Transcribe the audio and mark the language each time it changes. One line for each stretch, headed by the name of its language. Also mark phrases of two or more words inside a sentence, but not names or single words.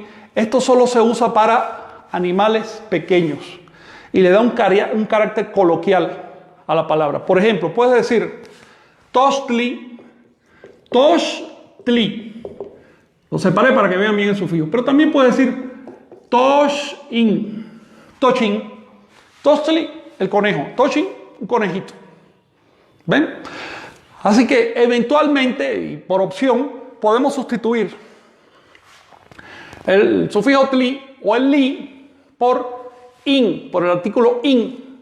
Spanish: Esto solo se usa para animales pequeños y le da un carácter coloquial a la palabra. Por ejemplo, puedes decir
Nahuatl languages: tochtli, tochtli.
Spanish: Lo separé para que vean bien el sufijo. Pero también puedes decir
Nahuatl languages: toshin, toshin, tochtli,
Spanish: el conejo, toshin, un conejito. ¿Ven? Así que eventualmente y por opción podemos sustituir el sufijo tli o el li por in, por el artículo in.